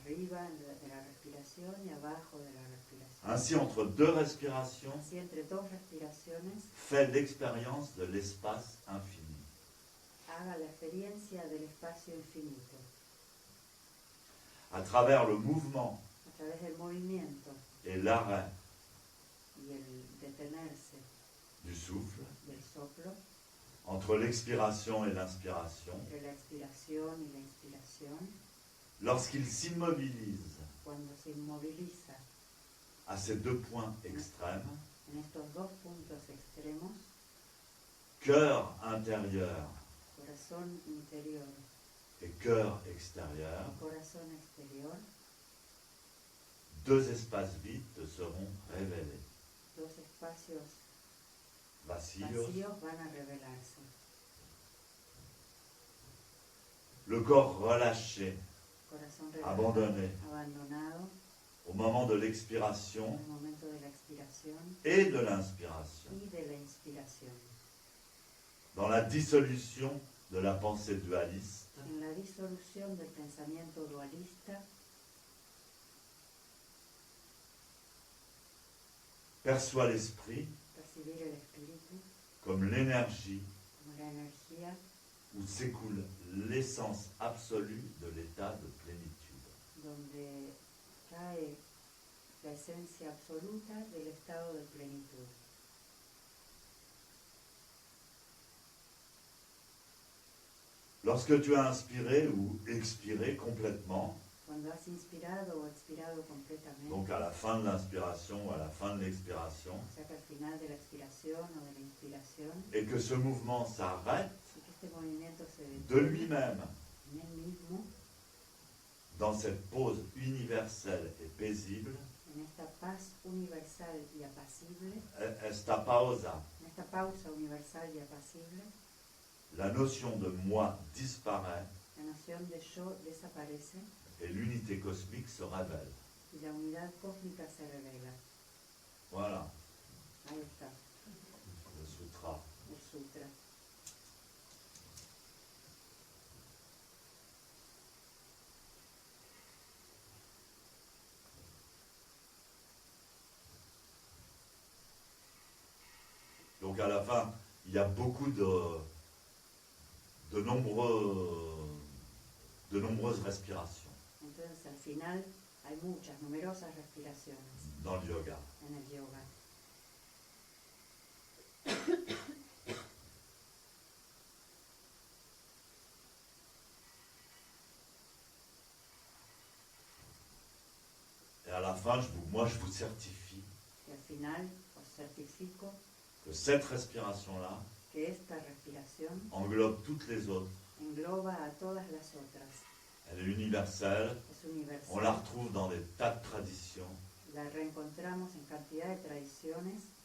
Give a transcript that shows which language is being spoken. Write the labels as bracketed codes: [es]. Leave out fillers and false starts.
[es] Arriba de la respiración y abajo de la respiración. [fr] Ainsi, entre deux respirations, [es] Así, entre dos respiraciones, [fr] fait l'expérience de l'espace infini. [es] haga la experiencia del espacio infinito. [fr] À travers le mouvement [es] A través del movimiento [fr] et l'arrêt [es] y el detenerse [fr] du souffle, [es] del soplo, [fr] entre l'expiration et l'inspiration, [es] entre la expiración y la inspiración, [fr] lorsqu'il s'immobilise [es] cuando se inmoviliza [fr] à ces deux points extrêmes, [es] en estos dos puntos extremos, [fr] cœur intérieur [es] corazón interior [fr] et cœur extérieur, [es] y corazón exterior, [fr] deux espaces vides te seront révélés. [es] dos espacios Vacíos, vacíos van a revelarse. [fr] le corps relâché, [es] Corazón relajado, [fr] abandonné [es] abandonado [fr] au moment de l'expiration [es] en el momento de la expiración [fr] et de l'inspiration, [es] y de la inspiración. [fr] dans la dissolution de la pensée dualiste, [es] En la disolución del pensamiento dualista, [fr] perçoit l'esprit [es] percibir el espíritu [fr] comme l'énergie [es] como la energía [fr] où s'écoule l'essence absolue de l'état de plénitude. [es] donde cae la esencia absoluta del estado de plenitud. [fr] Lorsque tu as inspiré ou expiré complètement, [es] Cuando has inspirado o expirado completamente, [fr] donc à la fin de l'inspiration ou à la fin de l'expiration, [es] o sea que al final de la expiración o de la inspiración, [fr] et que ce mouvement s'arrête [es] y que este movimiento se [fr] de lui-même [es] en él mismo, [fr] dans cette pause universelle et paisible, [es] en esta paz universal y apacible, esta pausa, en esta pausa universal y apacible, [fr] la notion de moi disparaît [es] la noción de yo desaparece [fr] et l'unité cosmique se révèle. [es] y la unidad cósmica se revela. [fr] Voilà, [es] Ahí está, [fr] le sutra. [es] el sutra. [fr] Donc à la fin, il y a beaucoup de nombreuses respirations [es] Entonces al final hay muchas, numerosas respiraciones [fr] dans le yoga. [es] en el yoga. [fr] Et à la fin, moi je vous certifie [es] Y al final os certifico [fr] que cette respiration-là [es] que esta respiración [fr] englobe toutes les autres. [es] engloba a todas las otras. [fr] Elle est universelle, [es] Es universal. [fr] on la retrouve dans des tas de traditions. [es] La reencontramos en cantidad de tradiciones.